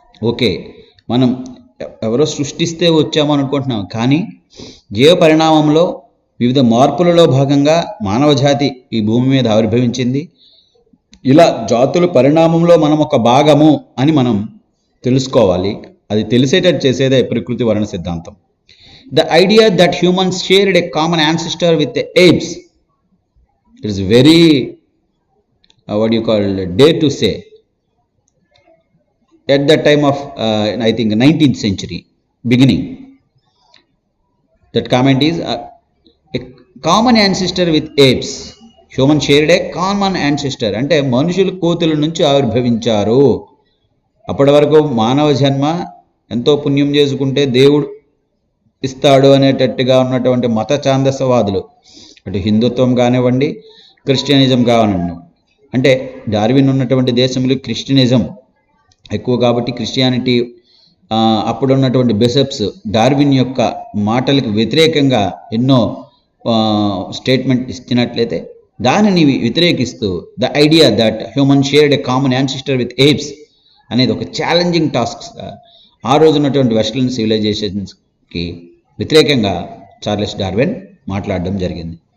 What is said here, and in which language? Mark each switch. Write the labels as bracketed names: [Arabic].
[Telugu] Okay, మనం ఎవరో సృష్టిస్తే వచ్చాము అనుకుంటున్నాం, కానీ జీవ పరిణామంలో వివిధ మార్పులలో భాగంగా మానవ జాతి ఈ భూమి మీద ఆవిర్భవించింది. ఇలా జాతుల పరిణామంలో మనం ఒక భాగము అని మనం తెలుసుకోవాలి. అది తెలిసేటట్టు చేసేదే ప్రకృతి వర్ణ సిద్ధాంతం. [English] The idea that humans shared a common ancestor with the apes, it is very what you call dare to say at that time of I think 19th century beginning. That comment is a common ancestor with apes. Human shared a common ancestor. [Telugu] అంటే మనుషులు కోతుల నుంచి ఆవిర్భవించారు. అప్పటి వరకు మానవ జన్మ ఎంతో పుణ్యం చేసుకుంటే దేవుడు ఇస్తాడు అనేటట్టుగా ఉన్నటువంటి మత ఛాందసవాదులు, అటు హిందుత్వం కానివ్వండి, క్రిస్టియనిజం కానివ్వండి. అంటే డార్విన్ ఉన్నటువంటి దేశంలో క్రిస్టియనిజం ఎక్కువ కాబట్టి క్రిస్టియానిటీ అప్పుడు ఉన్నటువంటి బిషప్స్ డార్విన్ యొక్క మాటలకు వ్యతిరేకంగా ఎన్నో స్టేట్మెంట్ ఇచ్చినట్లయితే దానిని వ్యతిరేకిస్తూ the idea that human shared a common ancestor with apes అనేది ఒక ఛాలెంజింగ్ టాస్క్ ఆ రోజు ఉన్నటువంటి వెస్టర్న్ సివిలైజేషన్స్కి వ్యతిరేకంగా చార్లెస్ డార్విన్ మాట్లాడడం జరిగింది.